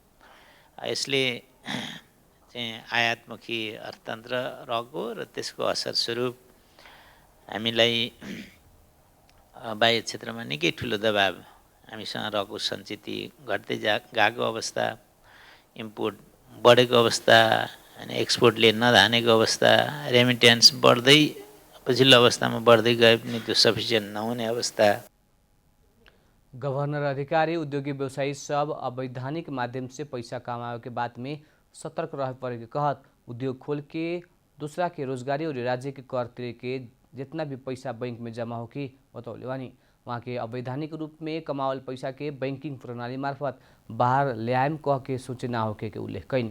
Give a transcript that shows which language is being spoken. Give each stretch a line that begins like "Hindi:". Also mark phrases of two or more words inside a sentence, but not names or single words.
Nepali: यसले चाहिँ आयातमुखी अर्थतन्त्र रहेको र त्यसको असर स्वरूप हामीलाई बाह्य क्षेत्रमा निकै ठुलो दबाव हामीसँग रहेको सञ्चित घट्दै गएको अवस्था, इम्पोर्ट बढेको अवस्था, अनि एक्सपोर्टले नधानेको अवस्था, रेमिटेन्स बढ्दै पछिल्लो अवस्थामा बढ्दै गए पनि त्यो सफिसियन्ट नहुने अवस्था।
Bhojpuri: गवर्नर अधिकारी उद्योगी व्यवसायी सब अवैधानिक माध्यम से पैसा कमावे के बात में सतर्क रह पड़े के कहत उद्योग खोल के दूसरा के रोजगारी और राज्य के कर तिरे के जितना भी पैसा बैंक में जमा होगी बतौले बानी। वहाँ के अवैधानिक रूप में कमावल पैसा के बैंकिंग प्रणाली मार्फत बाहर ल्यायम कह के सोचे ना होके के उल्लेख कैनी।